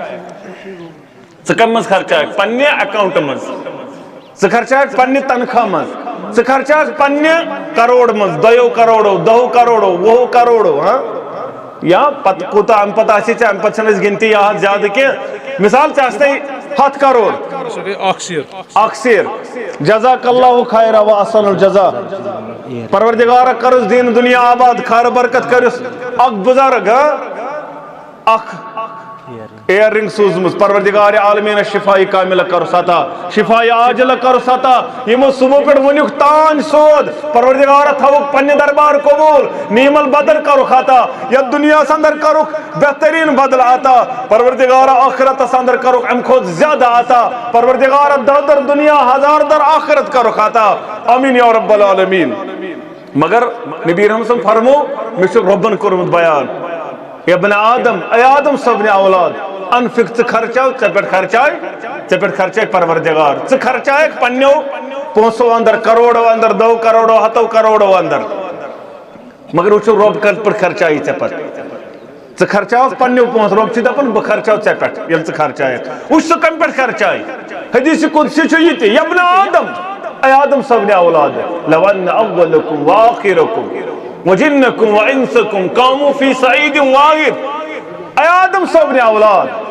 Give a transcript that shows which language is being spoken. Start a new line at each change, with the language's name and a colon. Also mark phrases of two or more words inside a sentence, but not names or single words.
Kashmiri: ژٕ کمہِ منٛز خرچایکھ پننہِ اکاؤنٹ منٛز ژٕ خرچایکھ پننہِ تنخواہ منٛز ژٕ خرچایکھ پننہِ کروڑ منٛز 2 کروڑو 10 کروڑو 20 کروڑو ہاں یا پتہ کوتاہ ام پتہ آسی ژےٚ ام پتہٕ چھنہٕ أسۍ گنتی یاد زیادٕ کینٛہہ مثال ژےٚ آسنَے 100 کروڑ اکھ سیر
Arabic: جزاک اللہ خیر و احسن الجزا
Kashmiri: پروردگارہ کرس دین دنیا آباد خیر برکت کرس اکھ بزرگ اکھ ایئر رنگ سوزمز پروردگار عالمین شفائی کاملہ کرس عطا شفائی عاجلہ کرس عطا یمو صبح پہ ونیک تان سود پروردگار تھوک پنہ دربار قبول نیم البدل کرک عطا یا دنیا اندر کرک بہترین بدل عطا پروردگار آخرت اندر کرک ام خود زیادہ عطا پروردگار در دنیا ہزار در آخرت کرک عطا
Arabic: آمین یا رب العالمین
Kashmiri: مگر نبی رحمت صلی فرمو مجھ ربن کرمت بیان
Arabic: یا ابن آدم
Kashmiri: اے آدم صبن اولاد انفق ژٕ خرچاو ژے پٮ۪ٹھ خرچائی پروردگار ژٕ خرچایکھ پننیو پونسو اندر کروڑو اندر 2 کروڑو 100 کروڑو اندر مگر وچھو رب کتھ پٮ۪ٹھ خرچائی ژے پتہٕ ژٕ خرچاوکھ پننیو پونس رب چھُ دپان بہٕ خرچاو ژے پٮ۪ٹھ ییٚلہِ ژٕ خرچایکھ وٕچھ ژٕ کمہِ پٮ۪ٹھ خرچائی حدیث قدسی چھُ یہِ تہِ
Arabic: یا ابن آدم
Kashmiri: اے آدم صبن اولاد
Arabic: لو ان اولکم واخرکم وجنکم وانسکم قاموا فی صعید واحد
Kashmiri: اے آدم صبن اولاد